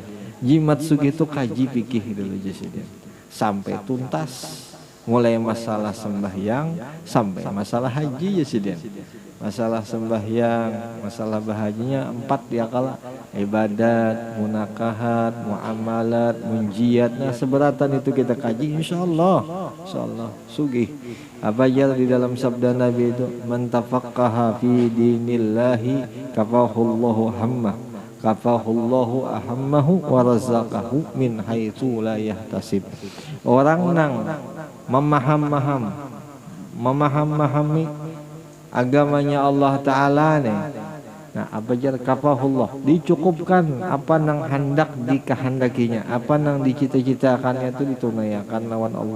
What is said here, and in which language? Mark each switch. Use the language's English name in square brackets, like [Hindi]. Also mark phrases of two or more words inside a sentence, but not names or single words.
[Banjar] Jimat sugih itu kaji fikih dulu Jasidin sampai tuntas, mulai masalah sembahyang sampai masalah haji Jasidin. Masalah sembahyang, masalah bahaginya 4 ya kala ibadat, munakahat, muamalat, munjiat. Nah seberatan itu kita kaji insyaallah sugih. Apa aja di dalam sabda Nabi itu, [Arabic] من تفقه في دين الله كفاه الله هم كفاه الله أهمه ورزقه من حيث لا يحتسب. [Banjar] Orang nang memahami agamanya Allah Ta'ala nih. Nah apa jar kafahullah, dicukupkan apa nang hendak dikehendakinya, apa nang dicita-citakannya itu ditunaikan lawan Allah.